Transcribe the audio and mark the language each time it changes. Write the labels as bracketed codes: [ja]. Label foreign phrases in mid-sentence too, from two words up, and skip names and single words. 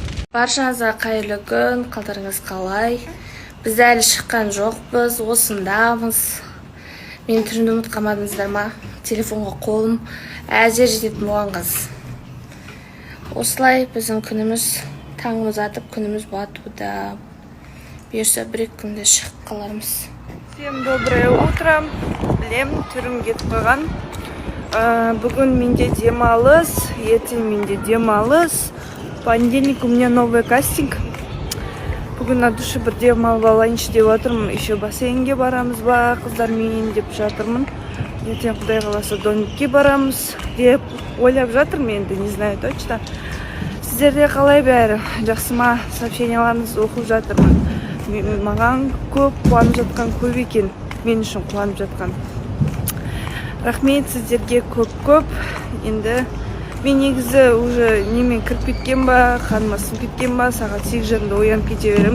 [kk] Баршаңызға қайырлы күн, қалдарыңыз қалай? Біз әлі шыққан жоқпыз, осындамыз. Мен түрімді ұмытып қалмадыңыздар ма? Телефонға қолым әзер жететін болған қыз. Осылай біздің күніміз, таңымыз атып, күніміз батуда. Бұйырса бір-екі күнде шығып қалармыз. [ru] Всем доброе утро. [kk] Білем, түрім кетіп қойған. Бүгін менде демалыс, ертең менде демалыс. [ru] В понедельник у меня новый кастинг. [kk] Бүгін [ru] на душе [kk] бір демалып алайыншы деп отырмын. Еще бассейнге барамыз ба, қыздармен деп жатырмын. Ертең Құдай қаласа домикке барамыз деп ойлап жатырмын, енді [ru] не знаю точно. [kk] Сіздерде қалай бәрі? Жақсы ма? Сообщенияларыңызды оқып жатырмын. Маған көп қуанып жатқан көп екен. Мен үшін қуанып жатқан. Рахмет сіздерге көп. Енді мен негізі уже немен кіріп кеткен ба, қаныма сынып кеткен ба, сағат 8:30-да оянып кете беремін.